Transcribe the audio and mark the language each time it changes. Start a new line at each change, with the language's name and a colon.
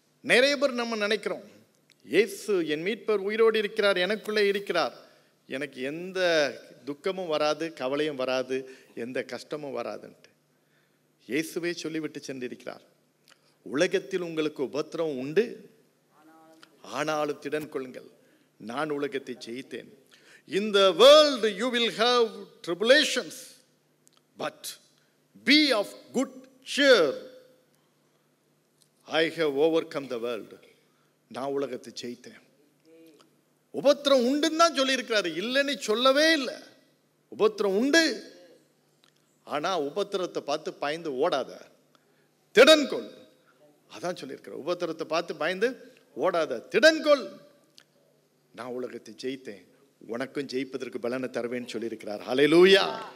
Tamil: நிறைய பேர் நம்ம நினைக்கிறோம், இயேசு என் மீட்பர் உயிரோடு இருக்கிறார், எனக்குள்ளே இருக்கிறார், எனக்கு எந்த துக்கமும் வராது, கவலையும் வராது, எந்த கஷ்டமும் வராதுன்ட்டு. இயேசுவே சொல்லிவிட்டு சென்றிருக்கிறார், உலகத்தில் உங்களுக்கு உபத்திரவம் உண்டு, ஆனாலும் திடன் கொள்ளுங்கள், நான் உலகத்தை ஜெயித்தேன்.
English: In the world you will have tribulations, but be of good cheer. I have overcome the world.
Tamil: நான் உலகத்தை ஜெயித்தேன். உபத்திரம் உண்டுன்னு தான் சொல்லியிருக்கிறாரு, இல்லைன்னு சொல்லவே இல்லை. உபத்திரம் உண்டு, ஆனா உபத்திரத்தை பார்த்து பயந்து ஓடாத, திடன்கொள். அதான் சொல்லியிருக்கிறார், உபத்திரத்தை பார்த்து பயந்து ஓடாத, திடன்கொள், நான் உலகத்தை ஜெயித்தேன், உனக்கும் ஜெயிப்பதற்கு பலனை தருவேன்னு சொல்லியிருக்கிறார். ஹல்லேலூயா.